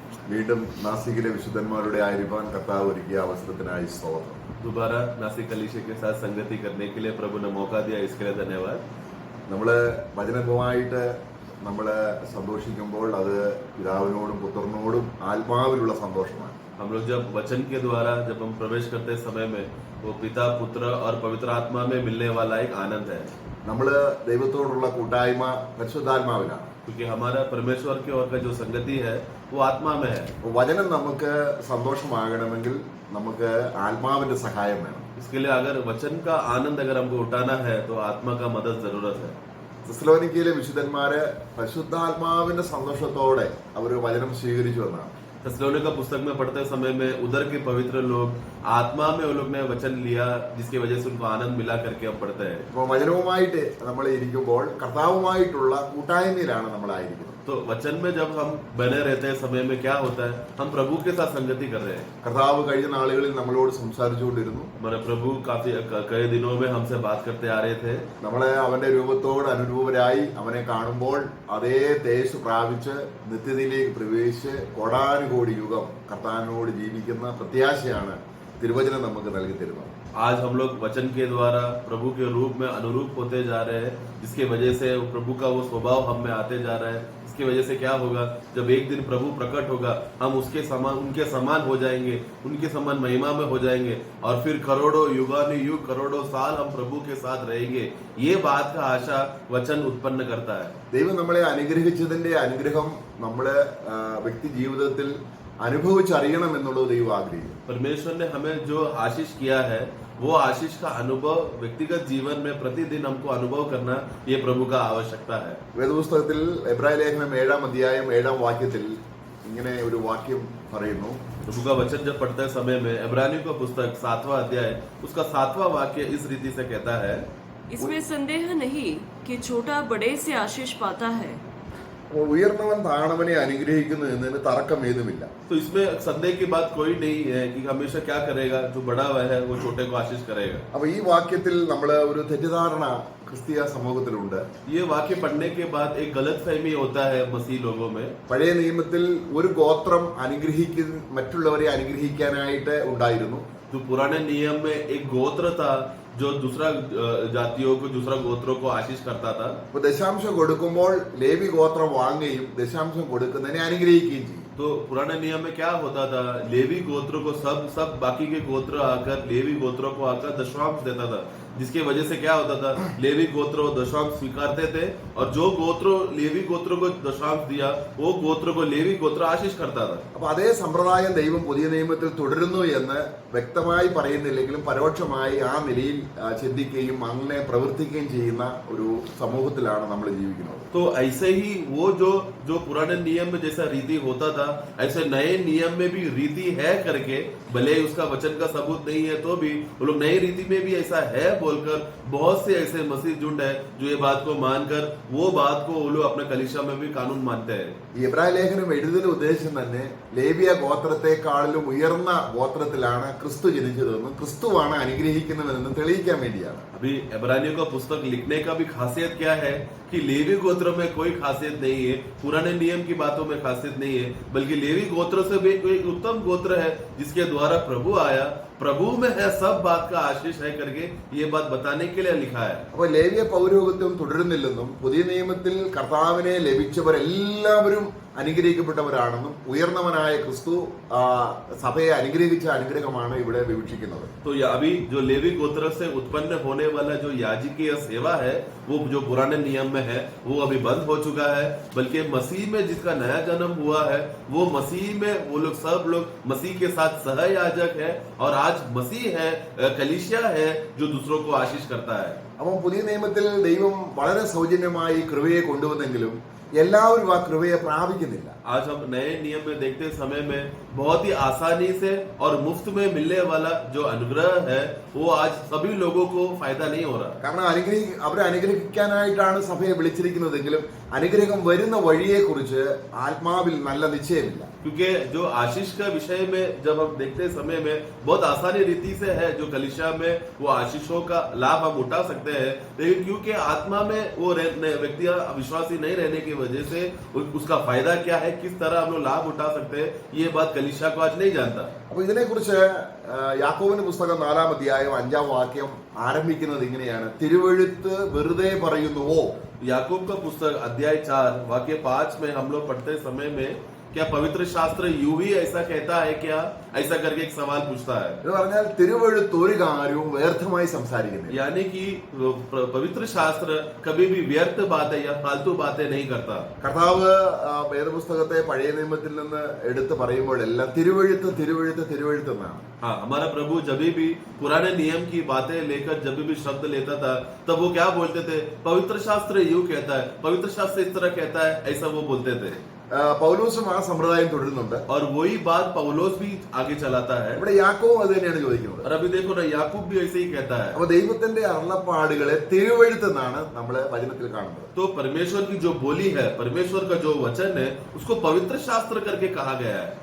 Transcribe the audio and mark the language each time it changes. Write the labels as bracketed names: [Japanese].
[Malayalam] വീണ്ടും നാസികിലെ വിശുദ്ധന്മാരുടെ ആയിരിക്കാൻ കർത്താവ് ഒരുക്കിയ അവസരത്തിനായി സ്തോത്രം. [Hindi] दोबारा नासिक कलीसिया के साथ संगति करने के लिए प्रभु ने मौका दिया, इसके लिए धन्यवाद। [Malayalam] നമ്മള് വചനവുമായിട്ട് നമ്മള് സന്തോഷിക്കുമ്പോൾ അത് പിതാവിനോടും പുത്രനോടും ആത്മാവിലുള്ള സന്തോഷമാണ്. [Hindi] हम लोग जब वचन के द्वारा जब हम प्रवेश करते समय में वो पिता पुत्र और पवित्र आत्मा में मिलने वाला एक आनंद है, [Malayalam] നമ്മള് ദൈവത്തോടുള്ള കൂട്ടായ്മ പരിശുദ്ധാത്മാവിലാണ്. [Hindi] क्योंकि हमारा परमेश्वर की ओर का जो संगति है वो आत्मा में है। [Malayalam] വചനം നമുക്ക് സന്തോഷമാകണമെങ്കിൽ നമുക്ക് ആത്മാവിന്റെ സഹായം വേണം. [Hindi] इसके लिए अगर वचन का आनंद अगर हमको उठाना है तो आत्मा का मदद जरूरत है। [Malayalam] തെസ്സലോനിക്കയിലെ വിശുദ്ധന്മാര് പരിശുദ്ധാത്മാവിന്റെ സന്തോഷത്തോടെ അവർ വചനം സ്വീകരിച്ചു എന്നാണ്. [Hindi] थेसलोनिका पुस्तक में पढ़ते समय में उधर के पवित्र लोग आत्मा में वो लोग ने वचन लिया, जिसकी वजह से उनको आनंद मिला करके हम पढ़ते हैं। [Malayalam] അപ്പോൾ വചനവുമായിട്ട് നമ്മൾ ഇരിക്കുമ്പോൾ കർത്താവുമായിട്ടുള്ള കൂട്ടായ്മയിലാണ് നമ്മളായിരിക്കുന്നത്. [Hindi] तो वचन में जब हम बने रहते हैं समय में क्या होता है, हम प्रभु के साथ संगति कर रहे हैं। [Malayalam] കർത്താവ് കഴിഞ്ഞ നാളുകളിൽ നമ്മളോട് സംസാരിച്ചുകൊണ്ടിരുന്നു. [Hindi] हमारे प्रभु काफी कई दिनों में हमसे बात करते आ रहे थे। [Malayalam] നമ്മളെ അവന്റെ രൂപത്തോട് അനുരൂപരായി അവനെ കാണുമ്പോൾ അതേ തേജസ് പ്രാപിച്ച് നിത്യതയിലേക്ക് പ്രവേശിച്ച് കോടാനുകോടി യുഗം കർത്താവിനോട് ജീവിക്കുന്ന പ്രത്യാശയാണ് തിരുവചനം നമുക്ക് നൽകി തരുന്നത്. [Hindi] आज हम लोग वचन के द्वारा प्रभु के रूप में अनुरूप होते जा रहे हैं, जिसकी वजह से प्रभु का वो स्वभाव हम में आते जा रहा है। इसकी वजह से क्या होगा, जब एक दिन प्रभु प्रकट होगा हम उसके समान उनके समान हो जाएंगे, उनके समान महिमा में हो जाएंगे और फिर करोड़ों युगानुयुग करोड़ों साल हम प्रभु के साथ रहेंगे। ये बात का आशा वचन उत्पन्न करता है। [Malayalam] ദൈവം നമ്മളെ അനുഗ്രഹിച്ചതിന്റെ അനുഗ്രഹം നമ്മള് വ്യക്തി ജീവിതത്തിൽ അനുഭവിച്ചറിയണം എന്നുള്ളത് ദൈവം ആഗ്രഹിക്കുന്നു. [Hindi] परमेश्वर ने हमें जो आशीष किया है वो आशीष का अनुभव व्यक्तिगत जीवन में प्रतिदिन हमको अनुभव करना ये प्रभु का आवश्यकता है। വേദപുസ്തകത്തിൽ എബ്രായ ലേഖനം 7-ാം അധ്യായം 7-ാം വാക്യത്തിൽ ഇങ്ങനെ ഒരു വാക്യം പറയുന്നു. प्रभु का वचन जब पढ़ते समय में इब्रानियों का पुस्तक 7वां अध्याय उसका 7वां वाक्य इस रीति से कहता है, इसमें संदेह नहीं कि छोटा बड़े से आशीष पाता है। [Malayalam] അപ്പോൾ ഉയർന്നവൻ താണവനെ അനുഗ്രഹിക്കുന്നു എന്നതിന് തർക്കം ഏതുമില്ല. [Hindi] तो इसमें संदेह की बात कोई नहीं है कि हमेशा क्या करेगा, जो बड़ा हुआ है वो छोटे को आशीष करेगा। [Malayalam] അപ്പൊ ഈ വാക്യത്തിൽ നമ്മള് ഒരു തെറ്റിദ്ധാരണ ക്രിസ്തീയ സമൂഹത്തിലുണ്ട്. [Hindi] ये वाक्य पढ़ने के बाद एक गलत फहमी होता है मसीह लोगों में। [Malayalam] പഴയ നിയമത്തിൽ ഒരു ഗോത്രം മറ്റുള്ളവരെ അനുഗ്രഹിക്കാനായിട്ട് ഉണ്ടായിരുന്നു. [Hindi] जो पुराने नियम में एक गोत्र था जो दूसरा जातियों को दूसरा गोत्रों को आशीष करता था। [Malayalam] അപ്പൊ ദശാംശം കൊടുക്കുമ്പോൾ ലേവി ഗോത്രം വാങ്ങുകയും ദശാംശം കൊടുക്കുന്നതിനെ അനുഗ്രഹിക്കുകയും ചെയ്യും. [Hindi] तो पुराने नियम में क्या होता था, लेवी गोत्र को सब बाकी के गोत्र आकर लेवी गोत्रों को आकर दशमांश देता था, जिसकी वजह से क्या होता था, लेवी गोत्र दशमांश स्वीकारते थे और जो गोत्र लेवी गोत्र को दशमांश दिया वो गोत्र को लेवी गोत्र आशीष करता था। [Malayalam] അപ്പൊ അതേ സമ്പ്രദായം ദൈവം പുതിയ നിയമത്തിൽ തുടരുന്നു എന്ന് വ്യക്തമായി പറയുന്നില്ലെങ്കിലും പരോക്ഷമായി ആ നിലയിൽ ചിന്തിക്കുകയും അങ്ങനെ പ്രവർത്തിക്കുകയും ചെയ്യുന്ന ഒരു സമൂഹത്തിലാണ് നമ്മൾ ജീവിക്കുന്നത്. [Hindi] तो ऐसे ही वो जो पुराने नियम में जैसा रीति होता था ऐसे नए नियम में भी रीति है करके, भले उसका वचन का सबूत नहीं है तो भी वो लोग नई रीति में भी ऐसा है बोलकर बहुत से ऐसे मसीह झुंड है जो ये बात को मानकर वो बात को वो लोग अपने कलीसिया में भी कानून मानते हैं। [Malayalam] ഈ എബ്രായ ലേഖനം എഴുതുന്ന ഉദ്ദേശം തന്നെ ലേവിയ ഗോത്രത്തെക്കാളിലും ഉയർന്ന ഗോത്രത്തിലാണ് ക്രിസ്തു ജനിച്ചതെന്നും ക്രിസ്തുവാണ് അനുഗ്രഹിക്കുന്നവനെന്നും തെളിയിക്കാൻ വേണ്ടിയാണ്. [Hindi] अभी इब्रानियों का पुस्तक लिखने का भी खासियत क्या है कि लेवी गोत्र में कोई खासियत नहीं है, पुराने नियम की बातों में खासियत नहीं है, बल्कि लेवी गोत्र से भी कोई उत्तम गोत्र है जिसके द्वारा प्रभु आया, प्रभु में है सब बात का आशीष है करके ये बात बताने के लिए लिखा है। [Malayalam] അപ്പൊ ലേവ്യ പൗരോഹിത്യം തുടരുന്നില്ലെന്നും പുതിയ നിയമത്തിൽ കർത്താവിനെ ലഭിച്ചവരെല്ലാവരും അനുഗ്രഹിക്കപ്പെട്ടവരാണെന്നും ഉയർന്നവനായ ക്രിസ്തു സഭയെ അനുഗ്രഹിച്ച അനുഗ്രഹമാണ് ഇവിടെ വിവക്ഷിക്കുന്നത്. [Hindi] तो अभी जो लेवी गोत्र से उत्पन्न होने वाला जो याजकीय सेवा है वो जो पुराने नियम में है वो अभी बंद हो चुका है, बल्कि मसीह में जिसका नया जन्म हुआ है वो मसीह में वो लोग सब लोग मसीह के साथ सहयाजक है और आज मसीह है, कलीसिया है जो दूसरों को आशीष करता है। [Malayalam] അപ്പോൾ പുതിയ നിയമത്തിൽ ദൈവം വളരെ സൗജന്യമായി കൃപയെ കൊണ്ടുവന്നെങ്കിലും എല്ലാവരും ആ കൃപയെ പ്രാപിക്കുന്നില്ല. [Hindi] आज हम नए नियम में देखते समय में बहुत ही आसानी से और मुफ्त में मिलने वाला जो अनुग्रह है वो आज सभी लोगों को फायदा नहीं हो रहा। [Malayalam] കാരണം അവരെ അനുഗ്രഹിക്കാനായിട്ടാണ് സഭയെ വിളിച്ചിരിക്കുന്നതെങ്കിലും അനുഗ്രഹം വരുന്ന വഴിയെക്കുറിച്ച് ആത്മാവിൽ നല്ല നിശ്ചയമില്ല. [Hindi] क्योंकि जो आशीष का विषय में जब हम देखते समय में बहुत आसानी रीति से है जो कलीसिया में वो आशीषों का लाभ हम उठा सकते हैं, लेकिन क्योंकि आत्मा में वो व्यक्ति विश्वासी नहीं रहने की वजह से उसका फायदा क्या है, किस तरह हम लोग लाभ उठा सकते हैं, ये बात कलीसिया को आज नहीं जानता। [Malayalam] അപ്പൊ ഇതിനെക്കുറിച്ച് യാക്കോബിന്റെ പുസ്തകം 4-ാം അധ്യായം 5-ാം വാക്യം ആരംഭിക്കുന്നത് ഇങ്ങനെയാണ്: തിരുവെഴുത്ത് വെറുതെ പറയുന്നുവോ? [Hindi] याकूब का पुस्तक अध्याय 4 वाक्य 5 में हम लोग पढ़ते समय में क्या पवित्र शास्त्र यूं ही ऐसा कहता है क्या, ऐसा करके एक सवाल पूछता है। [Malayalam] എന്ന് പറഞ്ഞാൽ തിരുവെഴുത്ത് ഒരു കാര്യവും വ്യർത്ഥമായി സംസാരിക്കുന്നില്ല. [Hindi] यानी कि पवित्र शास्त्र कभी भी व्यर्थ बातें या फालतू बातें नहीं करता। [Malayalam] കർത്താവ് വേദപുസ്തകത്തെ പഴയ നിയമത്തിൽ നിന്ന് എടുത്ത് പറയുമ്പോഴെല്ലാം തിരുവെഴുത്ത് തിരുവെഴുത്ത് തിരുവെഴുത്ത് എന്നാണ്. [Hindi] हाँ, हमारा प्रभु जब भी पुराने नियम की बातें लेकर जब भी शब्द लेता था तब वो क्या बोलते थे? पवित्र शास्त्र यूं कहता है, पवित्र शास्त्र इस तरह कहता है, ऐसा वो बोलते थे। [Malayalam] പൗലോസും ആ സമ്പ്രദായം തുടരുന്നുണ്ട്. [Hindi] और वही बात पौलोस भी आगे चलाता है। [Malayalam] ഇവിടെ യാക്കോബ് അത് തന്നെയാണ് ചോദിക്കുന്നത്. [Hindi] और अभी देखो ना, याकूब भी ऐसे ही कहता है। [Malayalam] അപ്പൊ ദൈവത്തിന്റെ അരുളപ്പാടുകളെ തിരുവെഴുത്തെന്നാണ് നമ്മൾ വചനത്തിൽ കാണുന്നത്. [Hindi] तो परमेश्वर की जो बोली है, परमेश्वर का जो वचन है, उसको पवित्र शास्त्र करके कहा गया है।